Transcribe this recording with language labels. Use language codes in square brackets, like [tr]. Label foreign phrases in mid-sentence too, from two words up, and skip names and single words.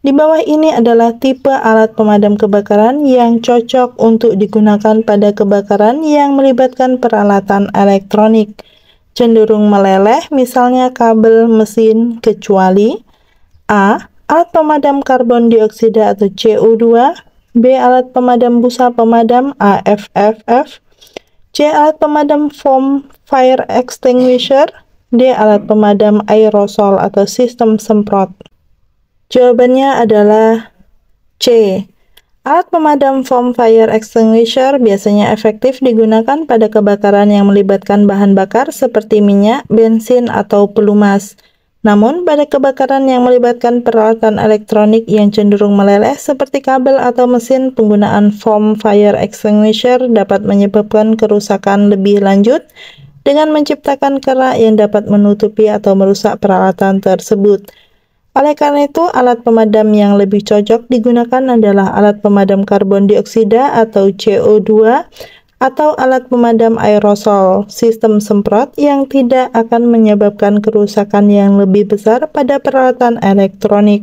[id] Di bawah ini adalah tipe alat pemadam kebakaran yang cocok untuk digunakan pada kebakaran yang melibatkan peralatan elektronik. Cenderung meleleh, misalnya kabel mesin, kecuali A. Alat pemadam karbon dioksida atau CO2, B. Alat pemadam busa pemadam AFFF, C. Alat pemadam [en] foam fire extinguisher, [id] D. Alat pemadam aerosol atau sistem semprot. Jawabannya adalah C. Alat pemadam [en] foam fire extinguisher [id] biasanya efektif digunakan pada kebakaran yang melibatkan bahan bakar seperti minyak, bensin, atau pelumas. Namun, pada kebakaran yang melibatkan peralatan elektronik yang cenderung meleleh seperti kabel atau mesin, penggunaan [en] foam fire extinguisher [id] dapat menyebabkan kerusakan lebih lanjut dengan menciptakan kerak yang dapat menutupi atau merusak peralatan tersebut. Oleh karena itu, alat pemadam yang lebih cocok digunakan adalah alat pemadam karbon dioksida atau CO2 atau alat pemadam aerosol, sistem semprot yang tidak akan menyebabkan kerusakan yang lebih besar pada peralatan elektronik.